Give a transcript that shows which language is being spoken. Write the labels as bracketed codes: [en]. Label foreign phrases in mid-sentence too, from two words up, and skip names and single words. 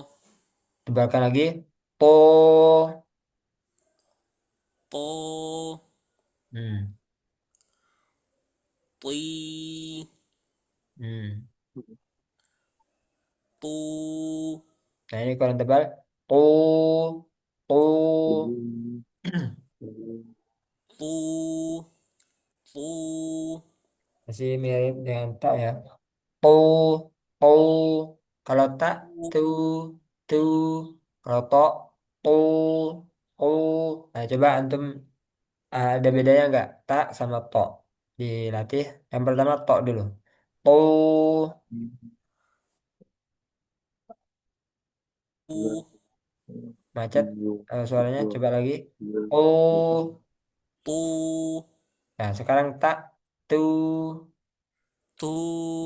[id] Tebalkan lagi. To. to, Hmm. tui, Hmm. tu, Nah ini kurang tebal. To. To. tu, tu, Masih mirip dengan tak ya. To. To. Kalau tak. Tu. Tu. Kalau tok. To. To. Nah coba antum ada bedanya nggak? Tak sama tok. Dilatih. Yang pertama tok dulu. To. tu, Macet suaranya coba lagi. Oh, tu, nah sekarang tak tu, tu,